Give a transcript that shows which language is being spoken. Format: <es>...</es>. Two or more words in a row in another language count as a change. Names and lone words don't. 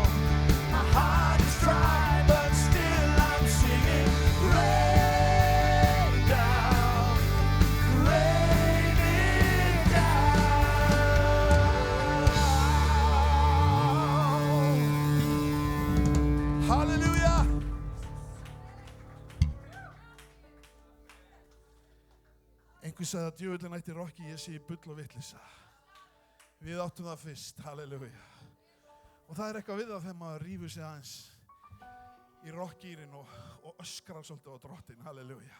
<en>My heart is dry, but still I'm singing, rain down, raining down. Hallelujah.</en> <is>Einhver sagði að djöfullinn ætti rokki, ég sé bull og vitleysa. Við áttum það fyrst, halleluja. Og það eitthvað við það þegar maður rífur sig aðeins í rockgýrin og öskrar svolítið á drottinn, halleluja.</is>